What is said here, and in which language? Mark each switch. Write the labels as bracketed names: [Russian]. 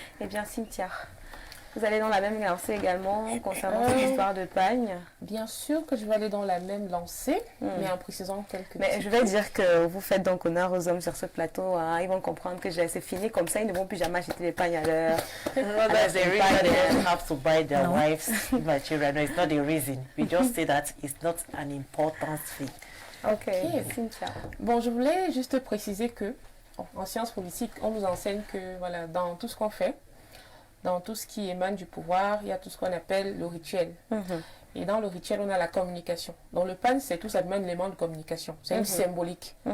[French] Eh bien, Cynthia, vous allez dans la même lancée également concernant cette histoire de pain? Bien sûr que je vais aller dans la même lancée, mais en précisant quelques Mais je vais dire que vous faites donc honneur aux hommes sur ce plateau. Hein. Ils vont comprendre que c'est fini comme ça. Ils ne vont plus jamais acheter les pains à l'heure. [English] There's a reason they don't have to buy their wives my children. No, it's not a reason. We just say that it's not an important thing. Ok, Cynthia. [French] Bon, je voulais juste préciser que en sciences politiques, on nous enseigne que voilà, dans tout ce qu'on fait, dans tout ce qui émane du pouvoir, il y a tout ce qu'on appelle le rituel. Et dans le rituel, on a la communication. Dans le pain, c'est tout simplement un élément de communication. C'est une symbolique.